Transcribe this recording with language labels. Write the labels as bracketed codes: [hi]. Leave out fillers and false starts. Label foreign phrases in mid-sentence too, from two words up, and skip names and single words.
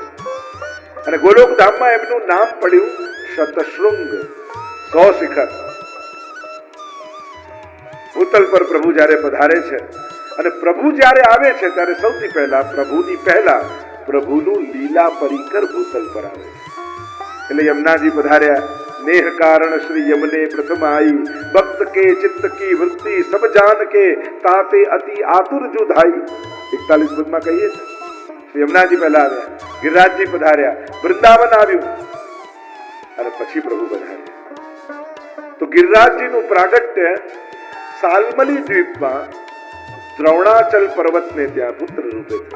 [gu] અને ગોલોક ધામમાં એમનું નામ પડ્યું શતશૃંગ, 100 શિખર. ભૂતલ પર પ્રભુ જયારે પધારે છે અને પ્રભુ જયારે આવે છે ત્યારે સૌથી પહેલા પ્રભુનું લીલા પરિકર ભૂતલ પર આવે છે. એટલે યમુનાજી પધાર્યા. [bra] नेह कारण श्री यमुने प्रथम आई, भक्त के चित्त की वृत्ति सब जान के ताते अति आतुर जो धाई. [gu] 41 पदમાં કહીએ છે શ્રી યમુનાજી પહેલા આવ્યા, ગિરિરાજજી પધાર્યા, વૃંદાવન આવ્યું અને પછી પ્રભુ પધાર્યા. તો ગિરિરાજજીનું પ્રાગટ્ય સાલમલી દ્વીપમાં દ્રોણાચલ પર્વતને ત્યાં પુત્ર રૂપે થયું.